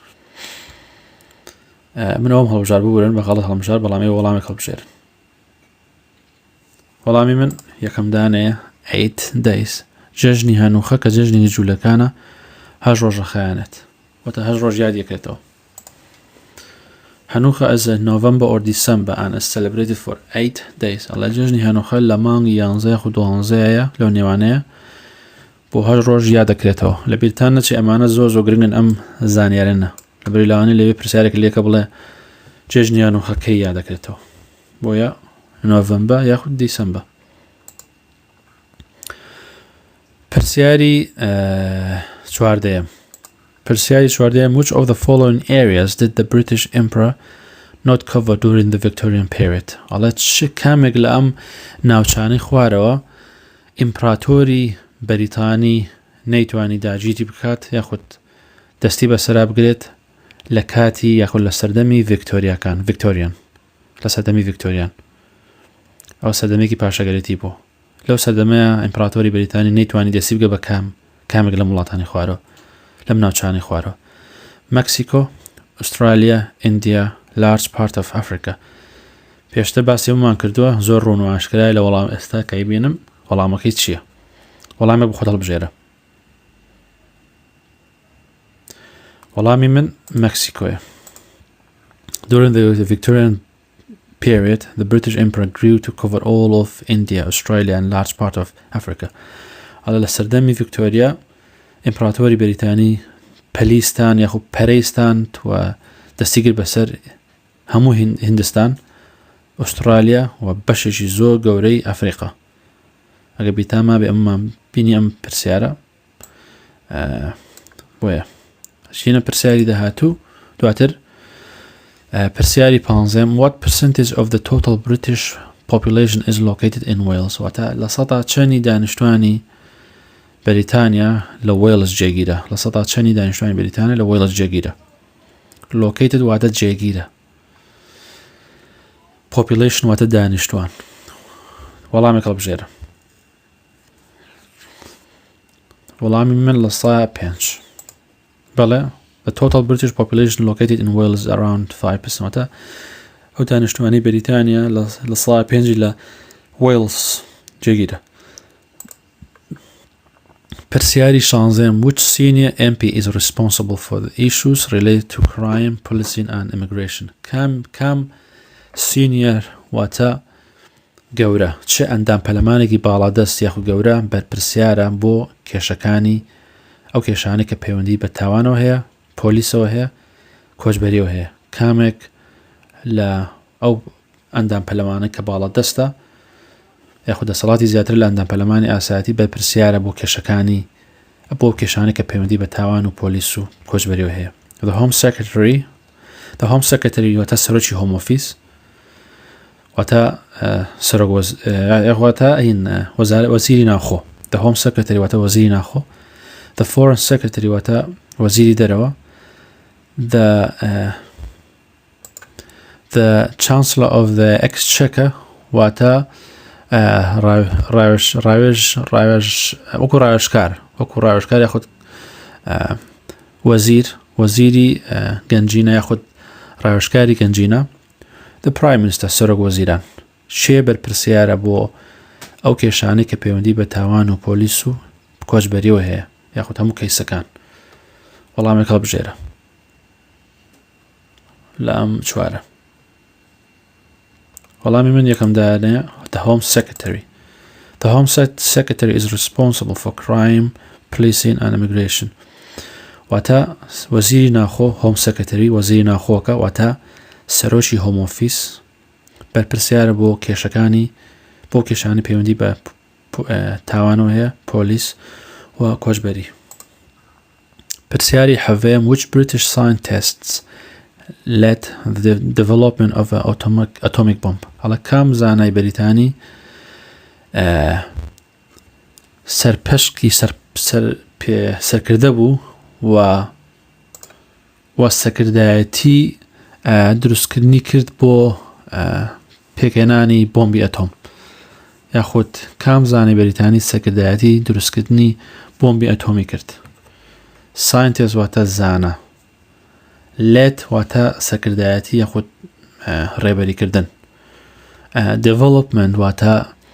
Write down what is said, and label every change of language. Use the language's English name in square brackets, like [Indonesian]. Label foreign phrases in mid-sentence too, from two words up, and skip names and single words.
[Central Kurdish] من ئەوم هەڵبژار ببورن بە غەڵەت هەڵبژار بەڵام ئێوە وەڵامێک هەڵبژێرن وەڵامی من یەکەم دانەیە 8 days جێژنی هەنووخە کە جێژنی جوولەکانە 8 ڕۆژە خەیانێت واتە 8 ڕۆژ یاد یەکرێتەوە هەنووخە [English] as November or December and is celebrated for 8 days [Central Kurdish] ئەڵە جێژنی هەنووخە لە مانگی 11 خو 12ەیە لەو نێوانەیە بۆ 8 ڕۆژ یاد دەکرێتەوە لە بیرتان نەچی ئەمانە زۆر گرنگن ئەم زانیارێنە لە بەریلاوانی لەوێ پرسیارێک لێکە بڵێ جێژنی هەنووخەکەی یاد دەکرێتەوە بۆیە نۆڤەمبەر یاخود دیسەمبەر پرسیاری چواردەیەم پرسیاری چواردەیەم [English] which of the following areas did the British Emperor not cover during the Victorian period [Central Kurdish] ئەڵێ چ کامێک لە ئەم ناوچانەی خوارەوە ئیمپراتۆری بەریتانی نەیتوانی داگیری بکات یاخود دەستی بەسەرا بگرێت لە کاتی یاخود لە سەردەمی ڤیکتۆریان لە سەردەمی ڤیکتۆریان ئەو سەردەمێکی پاشەگەرێتی بوو لەو سەردەمەیە ئیمپراتۆری بەریتانی نەیتوانی دەستی بگە بە کامێک لە وڵاتانی خوارەوە لەم ناوچانی خوارەوە مەکسیکۆ ئوسترالیا ئیندیا [English] large part of Africa [Central Kurdish] پێشتر باسی ئەومان کردووە زۆر ڕوون و ئاشکرای لە وەڵام ئێستا کەی بینم وەڵامەکەی چییە وەڵامێک بۆ خۆت هەڵبژێرە وەڵامی من مەکسیکۆیە [English] during the Victorian period the British Emperor grew to cover all of India, Australia and large part of Africa [Central Kurdish] ئەڵە لە سەردەمی ڤیکتۆریا ئیمپراتۆری بەریتانی پەلیستان یاخود پەرەیستان و دەستیگر بەسەر هەموو هیندستان ئوسترالیا و بەشێکی زۆر گەورەی ئەفریقا ئەگە بیتاما بێ ئەممان بینی ئەم پرسیارە بۆیە چینە پرسیاری داهاتوو دواتر پرسیاری 15 [English] what percentage of the total British population is located in Wales [Central Kurdish] واتە لە سەدا چەندی دانیشتوانی بەریتانیا لە وێلز جێگیرە لە سەدا چەندی دانیشتوانی بەریتانیا لە وێلز جێگیرە located واتە جێگیرە population واتە دانیشتوان وەڵامێک هەڵبژێرە وەڵامی من لە 5 بەڵێ [English] the total British population located in Wales around 5% [Central Kurdish] واتە ئەو دانیشتوانی بەریتانیا لە 5 لە وێلز جێگیرە پرسیاری 16 [English] which senior MP is responsible for the issues related to crime, policing and immigration کام senior [Central Kurdish] واتە گەورە چه ئەندام پەلەمانێکی باڵادەست یاخود گەورە بەرپرسیارە بۆ کێشەکانی ئەو کێشانێک کە پەیوەندی بە تاوانەوە هەیە پۆلیسەوە هەیە کۆچبەریەوە هەیە کامێک لە ئەو ئەندام پەلەمانە کە باڵادەستە یاخود دەسەڵاتی زیاتر لە ئەندام پەلەمانی ئاسایەتی بەرپرسیارە بۆ کێشەکانی بۆ کێشانێک کە پەیوەندی بە تاوان و پۆلیس و کۆچبەریەوە هەیە [English] the Home Secretary [Central Kurdish] واتە سەرۆکی Home Office واتە سەرۆک واتە ئین وەزیری ناوخۆ [English] the home secretary [Central Kurdish] واتە وەزیری ناوخۆ [English] the foreign secretary [Central Kurdish] واتە وەزیری دەرەوە [English] the chancellor of the exchequer [Central Kurdish] واتە وەکو ڕاوێژکار یاخود وەزیری گەنجینە یاخود ڕاوێژکاری گەنجینە [English] the prime minister [Central Kurdish] سەرۆک وەزیران شێ بەرپرسیارە بۆ ئەو کێشانەی کە پەیوەندی بە تاوان و پۆلیس و کۆچبەریەوە هەیە یاخود هەموو کەیسەکان وەڵامێک هەڵبژێرە لە ئەم چوارە وەڵامی من یەکەم دانەیە [English] the home secretary the home secretary is responsible for crime policing and immigration [Central Kurdish] واتە وەزیری ناخۆ [English] home secretary [Central Kurdish] وەزیری ناخۆکە واتە سەرۆکی هۆم ئۆفیس بەرپرسیارە بۆ کێشانی پەیوەندی بە تاوانەوە هەیە پۆلیس و کۆچبەری پرسیاری حەڤەیەم [English] which British scientists led the development of an atomic bomb [Central Kurdish] هەڵە کام زانای بەریتانی سەرپەشکی سەرکردە بوو و سەکردایەتی دروستکردنی کرد بۆ پێکێنانی بۆمبی ئەتۆم یاخود کام زانای بەریتانی سەکردایەتی دروستکردنی بۆمبی ئەتۆمی کرد scientist واتە زانە led واتە سەکردایەتی یاخود ڕێبەریکردن development واتە